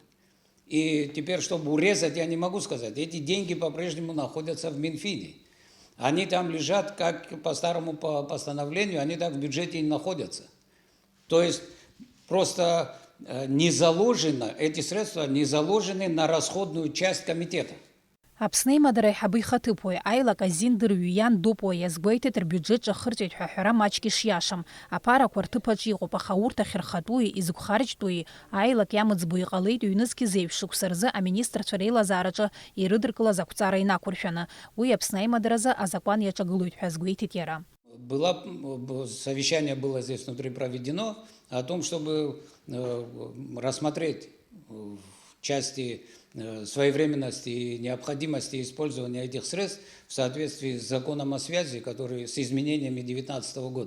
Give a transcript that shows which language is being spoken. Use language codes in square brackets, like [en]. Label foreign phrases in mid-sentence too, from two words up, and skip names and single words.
[ru] И теперь, чтобы урезать, я не могу сказать. Эти деньги по-прежнему находятся в Минфине. Они там лежат, как по старому постановлению, они так в бюджете и находятся. То есть просто не заложено, эти средства не заложены на расходную часть комитета. [ab] Аԥсны аимадара аиҳабы ихаҭыԥуаҩ аилак азин дырҩы иан дупуа иазгәеиҭеит рбиуџьет ҿахырҵәеит ҳәа аҳәара маҷк ишиашам. Аԥарақәа рҭыԥаҿы иҟоуп, аха урҭ ахьырхатәуи, изықәхарџьтәуи аилак иамыӡбо иҟалеит ҩнызқь зеиԥш шықәса рзы аминистрцәа реилазаараҿы ирыдыркылаз ақәҵара инақәыршәаны. Уи Аԥсны аимадаразы азакәан иаҿагылоит ҳәа азгәеиҭеит иара. [ru] Совещание было здесь внутри проведено о том, чтобы рассмотреть в части своевременности и необходимости использования этих средств в соответствии с законом о связи, который с изменениями 2019 года.